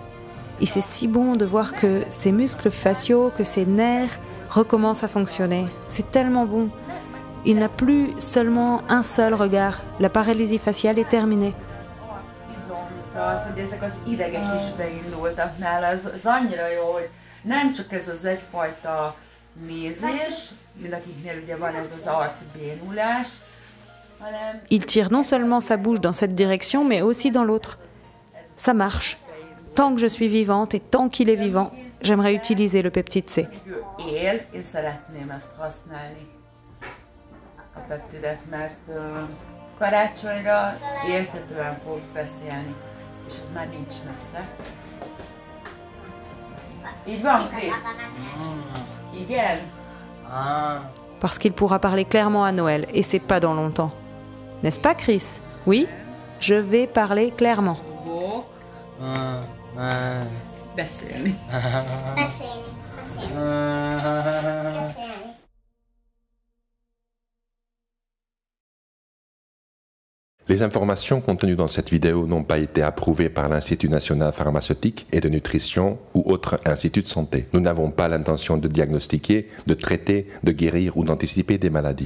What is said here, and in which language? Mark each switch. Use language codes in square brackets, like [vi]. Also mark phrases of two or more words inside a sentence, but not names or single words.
[fr] Et c'est si bon de voir que ses muscles faciaux, que ses nerfs recommencent à fonctionner. C'est tellement bon. Il n'a plus seulement un seul regard. La paralysie faciale est terminée. [hu] Tehát, hogy ezek az idegek is beindultak nála, ez annyira jó, hogy nem csak ez az egyfajta nézés, mint akiknél ugye van ez az arcbénulás, hanem... [fr] Il tire non seulement sa bouche dans cette direction, mais aussi dans l'autre. Ça marche. Tant que je suis vivante et tant qu'il est vivant, j'aimerais utiliser le peptide C. [hu] Ő él, és szeretném ezt használni, a peptidet, mert karácsonyra érthetően fog beszélni, és ez már nincs messze. Így van, Krisz? Igen? [fr] Parce qu'il pourra parler clairement à Noël, et c'est pas dans longtemps. N'est-ce pas, Chris? Oui, je vais parler clairement. [hu] Fogok beszélni. Beszélni. [fr] Les informations contenues dans cette vidéo n'ont pas été approuvées par l'Institut national pharmaceutique et de nutrition ou autre institut de santé. Nous n'avons pas l'intention de diagnostiquer, de traiter, de guérir ou d'anticiper des maladies.